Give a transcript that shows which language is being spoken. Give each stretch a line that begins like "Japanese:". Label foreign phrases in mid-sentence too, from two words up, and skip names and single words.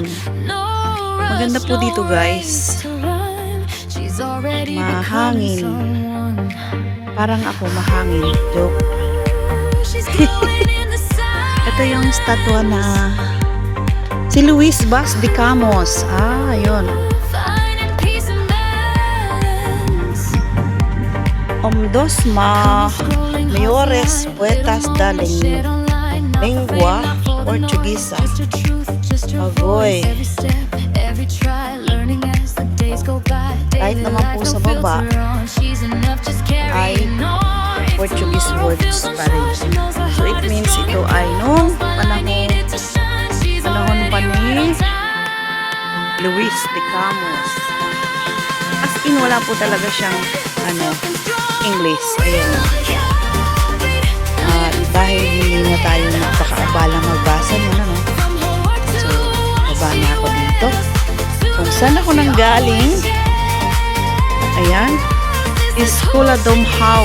Filipino: Maganda po dito guys. Mahangin. Parang ako mahangin. Joke. Ito yung statwa na si Luis Vaz de Campos. Ayun.
Portuguese: Dos mayores poetas da lengua Portuguesa.
Filipino: Agoy. Kahit naman po sa baba ay
English: Portuguese words
Filipino: pa rin.
English: So it means
Filipino: ito ay nung panahon pa ni Luis de Campos.
English: As in
Filipino: wala po talaga siyang English. Ayan. Dahil hindi na tayo napakaabala magbasa niya, so baba na ako dito kung saan ako nanggaling. Ayan, Escola Dom How.